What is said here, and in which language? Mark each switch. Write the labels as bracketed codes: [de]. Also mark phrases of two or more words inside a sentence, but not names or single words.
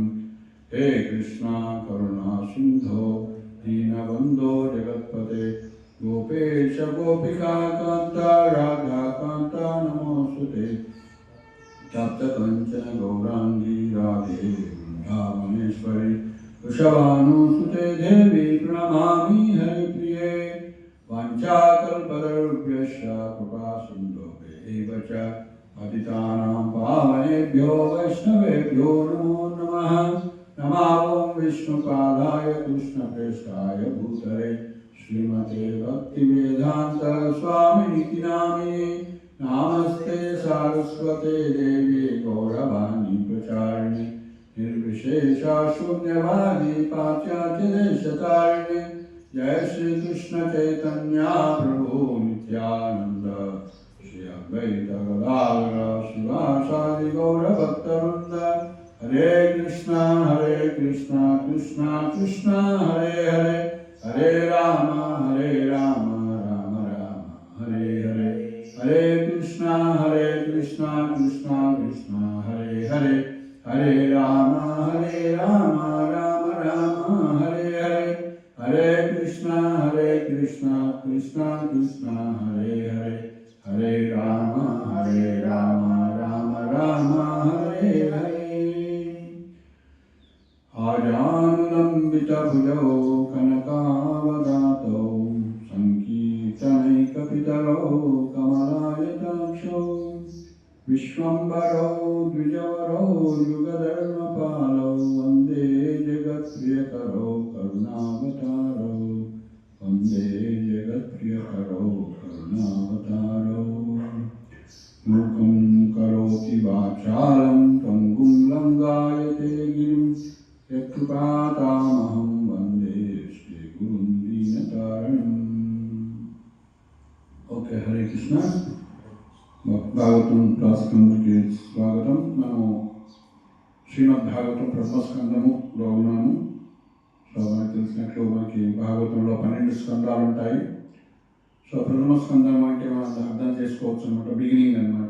[sa] హే కృష్ణ కరుణా సింధో దీనబంధో జగత్పతే గోపేశ గోపికా కాంత రాధా కాంత నమోస్తుతే. తప్తకంచన గౌరాంగీ రాధే బృందావనేశ్వరి వృషభానుసుతే దేవి ప్రణమామి హరిప్రిये. వాంఛాకల్పతరుభ్యశ్చ కృపా సింధుభ్యైవ చ पतितानां पावनेभ्यो वैष्णवेभ्यो नमो नमः। नमामो विष्णुपादाय कृष्णप्रेष्ठाय भूतले श्रीमते भक्तिवेदांत स्वामिनिति नामिने। नमस्ते सारस्वते देवी गौरवाणी प्रचारिणे निर्विशेषा शून्यवादी पाश्चात्यदेशतारिणे। जय श्री कृष्ण चैतन्य प्रभु नित्यानंद श्री अद्वैत गदाधर शिवासादि गौरभक्तवृंद। हरे कृष्णा कृष्णा कृष्णा हरे हरे, हरे राम राम राम हरे हरे। हरे कृष्णा कृष्णा कृष्णा हरे हरे, हरे राम राम राम हरे हरे। हरे कृष्णा कृष्णा कृष्णा हरे हरे, हरे राम राम राम हरे हरे। आजानुलम्बितभुजौ कनकावदातौ सङ्कीर्तनैकपितरौ कमलायताक्षौ विश्वम्भरौ द्विजवरौ युगधर्मपालौ वन्दे जगत्प्रियकरौ करुणावतारौ, वन्दे जगत्प्रियकरौ करुणावतारौ। मूकं करोति वाचालं पङ्गुं लङ्घयते गिरिं यत्कृपातामहं वन्दे श्रीगुरुं दीनतारिणम्। [en] ओके, [sa] हरे कृष्ण। [te] భాగవతం రాసుకుందుకి స్వాగతం. మనం శ్రీమద్ భాగవతం ప్రథమ స్కందములో ఉన్నాము. సో మనకు తెలిసినట్లు మనకి భాగవతంలో 12 స్కందాలు ఉంటాయి. సో ప్రథమ స్కందం అంటే మనం అర్థం చేసుకోవచ్చు అనమాట, బిగినింగ్ అనమాట.